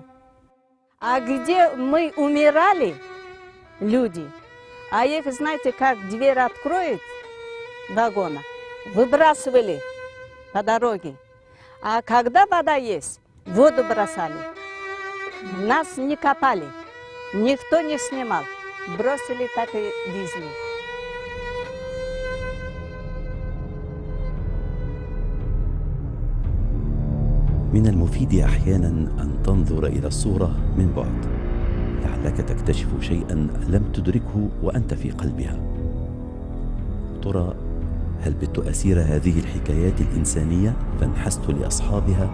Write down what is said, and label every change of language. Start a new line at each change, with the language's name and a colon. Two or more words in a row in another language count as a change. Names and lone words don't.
Russian: А где мы умирали, люди, а их, знаете, как дверь откроет вагона, выбрасывали по дороге. А когда вода есть, воду бросали. Нас не копали, никто не снимал. Бросили, так и везли.
Arabic: من المفيد أحيانا أن تنظر إلى الصورة من بعد لعلك تكتشف شيئا لم تدركه وأنت في قلبها. ترى هل بت أسير هذه الحكايات الإنسانية فانحست لأصحابها؟